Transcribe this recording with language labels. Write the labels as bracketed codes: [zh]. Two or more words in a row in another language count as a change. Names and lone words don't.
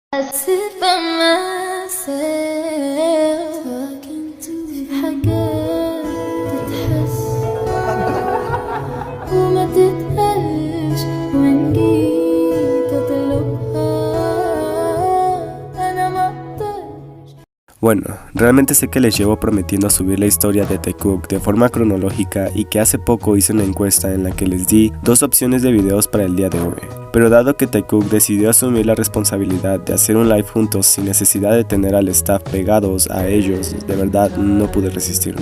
[en] sit by myself talking to [ar] في حاجات تتحس وما تتقالش وإن جيت أطلبها أنا ما أقدرش. [es] Bueno, realmente sé que les llevo prometiendo subir la historia de Taekook de forma cronológica y que hace poco hice una encuesta en la que les di 2 opciones de videos para el día de hoy. Pero dado que Taekook decidió asumir la responsabilidad de hacer un live juntos sin necesidad de tener al staff pegados a ellos, de verdad no pude resistirme.